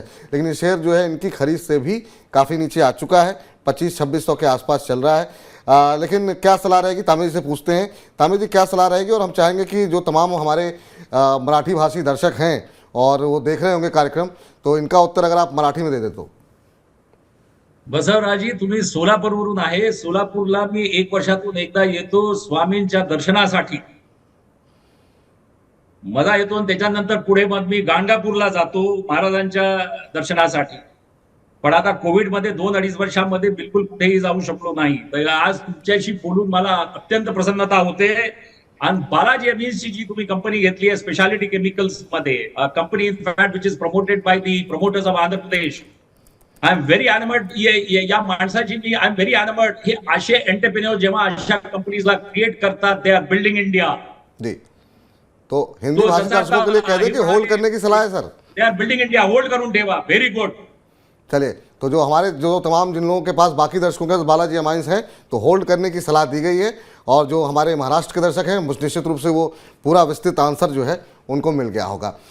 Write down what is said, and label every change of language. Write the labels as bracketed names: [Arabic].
[Hindi] लेकिन ये शेयर जो है इनकी खरीद से भी काफ़ी नीचे आ चुका है, 25-2600 के आसपास चल रहा है। लेकिन क्या सलाह रहेगी, तामिर जी से पूछते हैं। तामिर जी, क्या सलाह रहेगी? और हम चाहेंगे कि जो तमाम हमारे मराठी भाषी दर्शक हैं और वो देख रहे होंगे कार्यक्रम, तो इनका उत्तर अगर आप मराठी में दे दे तो। [Marathi] बसवराजी, तुम्ही सोलापूरवरून आहे. सोलापूरला मी 1 वर्षातून एकदा येतो स्वामींच्या दर्शनासाठी. मजा येतो आणि त्याच्यानंतर पुढे मग मी गाणगापूरला जातो महाराजांच्या दर्शनासाठी. पण आता कोविडमध्ये 2-2.5 वर्षांमध्ये बिलकुल कुठेही जाऊ शकलो नाही. तर आज तुमच्याशी बोलून मला अत्यंत प्रसन्नता होते. आणि बालाजी एमएनसी जी तुम्ही कंपनी घेतली आहे स्पेशालिटी केमिकल्स मध्ये, [English] Company in fact which is promoted by the promoters of Andhra Pradesh. I am very enamoured. [Marathi] या माणसाची मी [English] I am very enamoured. [Marathi] हे असे एंटरप्रेन्योर जेव्हा अशा कंपनीजला क्रिएट करतात, [English] They are building India. [Hindi] जी, तो हिंदी भाषी दर्शकों के लिए कह दें कि होल्ड करने की सलाह है sir. [English] They are building India. [Marathi] Hold करून ठेवा. [English] Very good. [Hindi] चलिए, तो जो हमारे जो तमाम जिन लोगों के पास बाकी दर्शकों के बालाजी एमाइंस हैं, तो होल्ड करने की सलाह दी गई है. और जो हमारे महाराष्ट्र के दर्शक हैं, निश्चित रूप से वो पूरा विस्तृत आंसर जो है उनको मिल गया होगा.